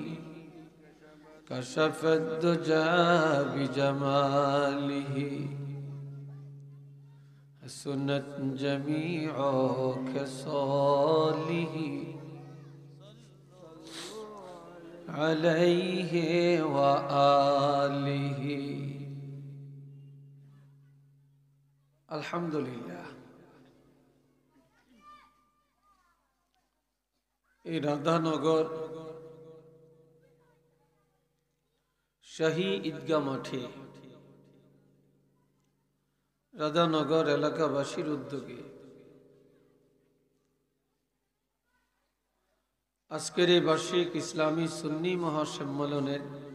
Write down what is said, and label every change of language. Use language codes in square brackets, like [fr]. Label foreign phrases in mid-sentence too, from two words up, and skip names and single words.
[ar] کشف الدجى بجمالہ حسنت جمیع خصالہ علیہ وآلہ আলহামদুলিল্লাহ। [bn] এই রাধানগর শাহী ঈদগাহ মাঠে রাধানগর এলাকাবাসীর উদ্যোগে আজকের এই বার্ষিক ইসলামী সুন্নি মহাসম্মেলনের